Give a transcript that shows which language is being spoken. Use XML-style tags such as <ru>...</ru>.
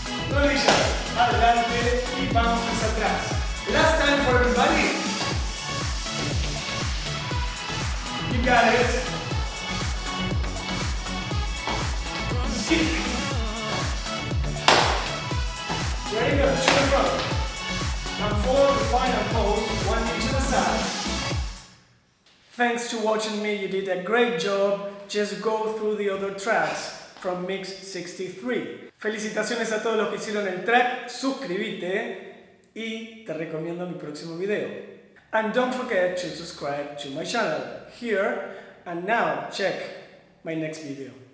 <es>Rodillas adelante y bounces atrás.</es> <en>Last time for everybody. You got it. Skip. Very good. To the front. Now for the final pose, one knee to the side. Thanks to watching me, you did a great job. Just go through the other tracks from Mix 63.</en> <es>Felicitaciones a todos los que hicieron el track, suscríbete y te recomiendo mi próximo video.</es> <en>And don't forget to subscribe to my channel here, and now check my next video.</en>